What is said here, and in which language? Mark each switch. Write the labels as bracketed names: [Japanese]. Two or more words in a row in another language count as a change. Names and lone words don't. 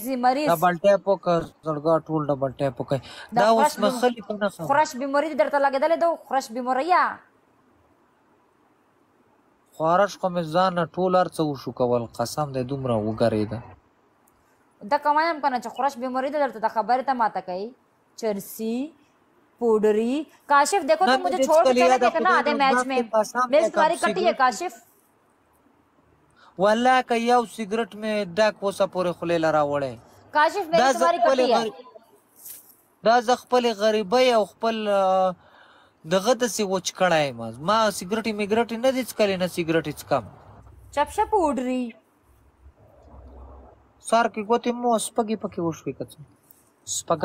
[Pashto] ډبل ټیپ وکړه زړګا ټول ډبل ټیپ وکړئ دا اوس مې خلي په نه خورش بیماري درته لګېدلې ده خورش بیماريه خارش خو مې ځان نه ټول هر څه وشو کول قسم دی دومره وګرېده دا کوایم کنه چې خورش بیماری ده درته خبرې ته ماته کوي چرسی پوڈری [Urdu] کاشف دیکھو تو مجھے چھوڑ کے چلے گئے نا آدھے میچ میں میری تمہاری کٹی ہے کاشف [Pashto] والله که یو سیګریټ مې ډک وسه پورې خولې له راوړی [Urdu] کاشف میری تمہاری کٹی ہے [Pashto] دا زه خپلې غریبۍ او خپل دغه داسې وچ کړی یم ما سیګریټې میګریټې نه دي څکلې نه سیګریټې څکم چپشه پوډري سار کې ګوتې مو سپږې پکې وشوې که څه سپږانې